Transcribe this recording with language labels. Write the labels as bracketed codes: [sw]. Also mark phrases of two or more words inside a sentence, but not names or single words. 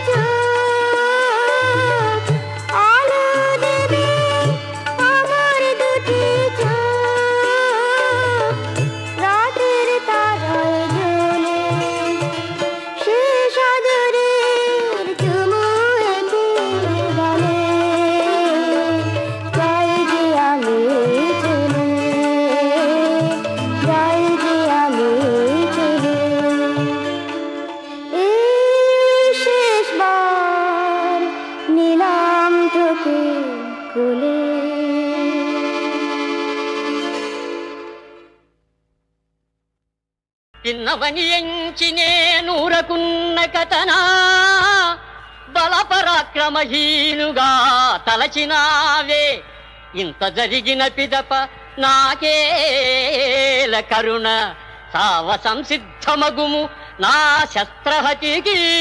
[bn] চোখ, আলো দেবে আমার দুটি চোখ, রাতের তারায় জ্বলে, সে সাগরের চুমু এঁকে গালে, যাই যে আমি চলে, যাই যে আমি চলে। এই শেষবার নিলাম তোকে কোলে। [te] చిన్నవని ఎంచి నేనూరకున్న కథనా, బలపరాక్రమహీనుగా తలచినావే, ఇంత జరిగిన పిదప నాకేల కరుణ, సావ సంసిద్ధమగుము నా శస్త్రహతికి.